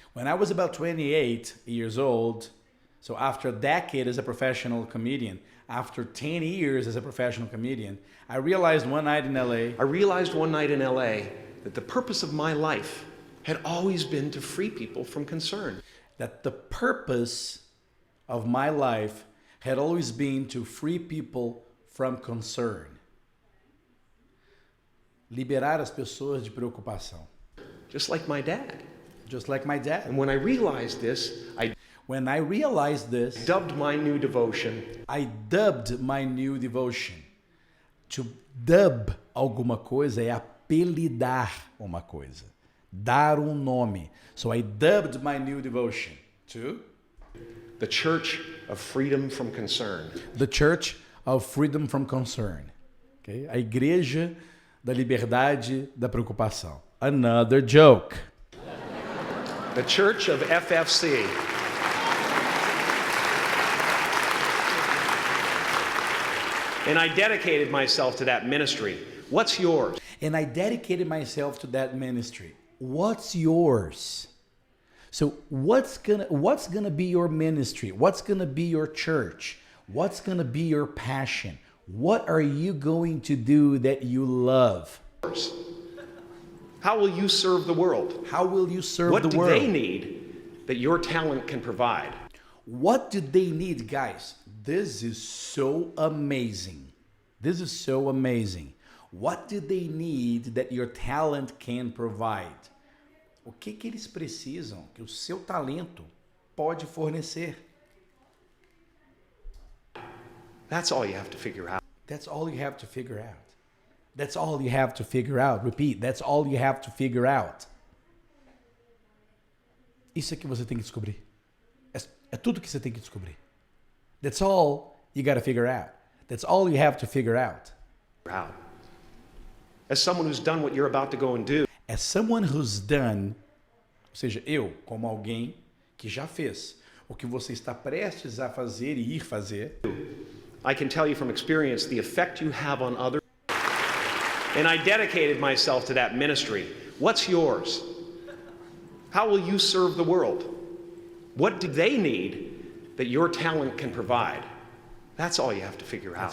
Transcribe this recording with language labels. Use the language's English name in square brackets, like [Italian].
[English] When I was about 28 years old, so after a decade as a professional comedian, after 10 years as a professional comedian, I realized one night in LA that the purpose of my life had always been to free people from concern. that the purpose of my life had always been to free people from concern. [Portuguese] Liberar as pessoas de preocupação. [English] Just like my dad. Just like my dad. And when I realized this, I When I realized this, dubbed my new devotion I dubbed my new devotion. [Portuguese] To dub alguma coisa é apelidar uma coisa. Dar um nome. [English] So I dubbed my new devotion to the Church of Freedom from Concern. the Church of Freedom from Concern. Okay? [Portuguese] A Igreja da Liberdade da Preocupação. [English] Another joke. The Church of FFC. And I dedicated myself to that ministry. What's yours? And I dedicated myself to that ministry. What's yours? So what's gonna be your ministry? What's gonna be your church? What's gonna be your passion? What are you going to do that you love? How will you serve the world? How will you serve What the do world? they need that your talent can provide? What do they need, guys? This is so amazing. This is so amazing. What do they need that your talent can provide? [Portuguese] O que que eles precisam que o seu talento pode fornecer? [English] That's all you have to figure out. That's all you have to figure out. That's all you have to figure out. Repeat, that's all you have to figure out. [Portuguese] Isso é que você tem que descobrir. É tudo que você tem que descobrir. [English] That's all you got to figure out. That's all you have to figure out. Out. As someone who's done what you're about to go and do, As someone who's done, [Portuguese] ou seja, eu, como alguém que já fez o que você está prestes a fazer e ir fazer, [English] I can tell you from experience the effect you have on others. And I dedicated myself to that ministry. What's yours? How will you serve the world? What do they need that your talent can provide? That's all you have to figure out.